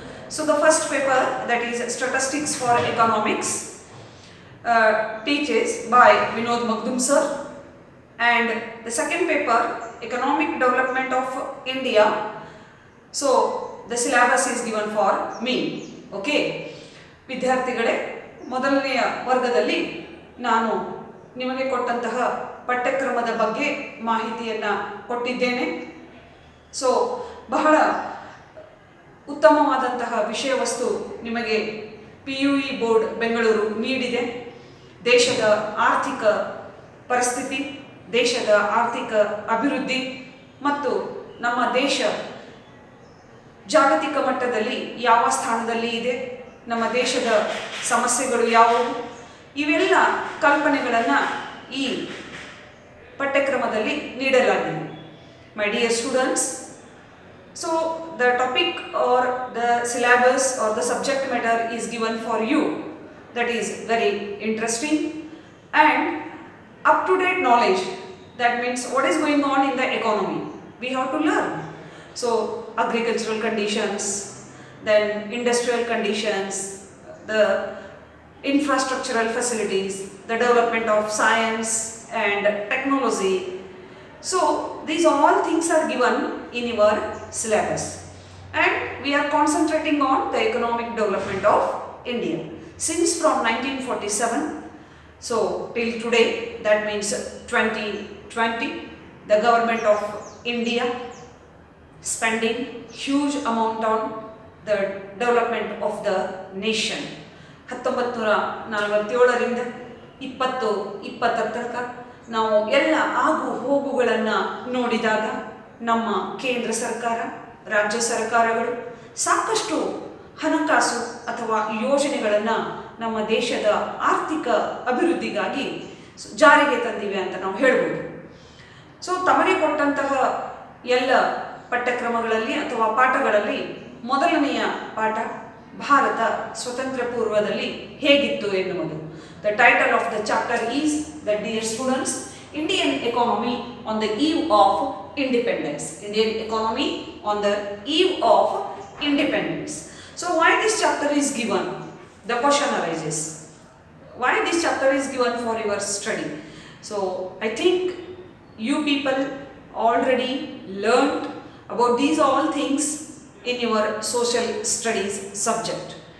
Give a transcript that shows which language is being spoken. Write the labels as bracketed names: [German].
[English] So the first paper, that is statistics for economics, teaches by Vinod Magdum sir. And the second paper, economic development of India. So the syllabus is given for me. Okay. [Kannada] ವಿದ್ಯಾರ್ಥಿಗಳೇ, ಮೊದಲನೆಯ ವರ್ಗದಲ್ಲಿ ನಾನು ನಿಮಗೆ ಕೊಟ್ಟಂತಹ ಪಠ್ಯಕ್ರಮದ ಬಗ್ಗೆ ಮಾಹಿತಿಯನ್ನು ಕೊಟ್ಟಿದ್ದೇನೆ. ಸೊ ಬಹಳ ಉತ್ತಮವಾದಂತಹ ವಿಷಯ ವಸ್ತು ನಿಮಗೆ PUE ಬೋರ್ಡ್ ಬೆಂಗಳೂರು ನೀಡಿದೆ. ದೇಶದ ಆರ್ಥಿಕ ಪರಿಸ್ಥಿತಿ, ದೇಶದ ಆರ್ಥಿಕ ಅಭಿವೃದ್ಧಿ ಮತ್ತು ನಮ್ಮ ದೇಶ ಜಾಗತಿಕ ಮಟ್ಟದಲ್ಲಿ ಯಾವ ಸ್ಥಾನದಲ್ಲಿ ಇದೆ, ನಮ್ಮ ದೇಶದ ಸಮಸ್ಯೆಗಳು ಯಾವುವು, ಇವೆಲ್ಲ ಕಲ್ಪನೆಗಳನ್ನು ಈ ಪಠ್ಯಕ್ರಮದಲ್ಲಿ ನೀಡಲಾಗಿದೆ. [English] My dear students, so the topic or the syllabus or the subject matter is given for you. That is very interesting and up-to-date knowledge. That means what is going on in the economy we have to learn. So agricultural conditions, then industrial conditions, the infrastructural facilities, the development of science and technology. So these all things are given in your syllabus, and we are concentrating on the economic development of India since from 1947. So till today, that means 2020, the government of India spending huge amount on the development of the nation. [Kannada] 1947ರಿಂದ 2020 ನಾವು ಎಲ್ಲ ಆಗು ಹೋಗುಗಳನ್ನು ನೋಡಿದಾಗ ನಮ್ಮ ಕೇಂದ್ರ ಸರ್ಕಾರ, ರಾಜ್ಯ ಸರ್ಕಾರಗಳು ಸಾಕಷ್ಟು ಹಣಕಾಸು ಅಥವಾ ಯೋಜನೆಗಳನ್ನು ನಮ್ಮ ದೇಶದ ಆರ್ಥಿಕ ಅಭಿವೃದ್ಧಿಗಾಗಿ ಜಾರಿಗೆ ತಂದಿವೆ ಅಂತ ನಾವು ಹೇಳ್ಬೋದು. ಸೊ ತಮಗೆ ಕೊಟ್ಟಂತಹ ಎಲ್ಲ ಪಠ್ಯಕ್ರಮಗಳಲ್ಲಿ ಅಥವಾ ಪಾಠಗಳಲ್ಲಿ ಮೊದಲನೆಯ ಪಾಠ ಭಾರತ ಸ್ವತಂತ್ರ ಪೂರ್ವದಲ್ಲಿ ಹೇಗಿತ್ತು ಎನ್ನುವುದು. [English] The title of the chapter is that, dear students, Indian economy on the eve of independence. Indian economy on the eve of independence. So why this chapter is given? The question arises. Why this chapter is given for your study? So I think you people already learned about these all things in your social studies subject.